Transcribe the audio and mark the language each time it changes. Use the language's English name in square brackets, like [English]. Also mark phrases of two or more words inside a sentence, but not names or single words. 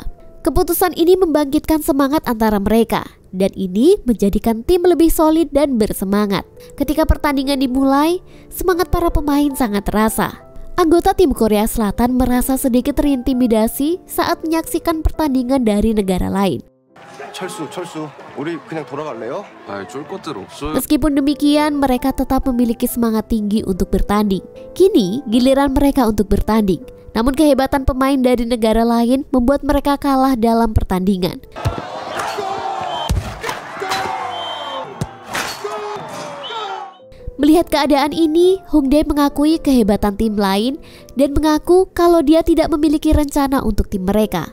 [Indonesian] Keputusan ini membangkitkan semangat antara mereka, dan ini menjadikan tim lebih solid dan bersemangat. Ketika pertandingan dimulai, semangat para pemain sangat terasa. Anggota tim Korea Selatan merasa sedikit terintimidasi saat menyaksikan pertandingan dari negara lain. [Korean] 철수, 우리 그냥 돌아갈래요? 쫄 것들 없어요. [Indonesian] Meskipun demikian, mereka tetap memiliki semangat tinggi untuk bertanding. Kini, giliran mereka untuk bertanding. Namun kehebatan pemain dari negara lain membuat mereka kalah dalam pertandingan. Melihat keadaan ini, Hongdae mengakui kehebatan tim lain dan mengaku kalau dia tidak memiliki rencana untuk tim mereka.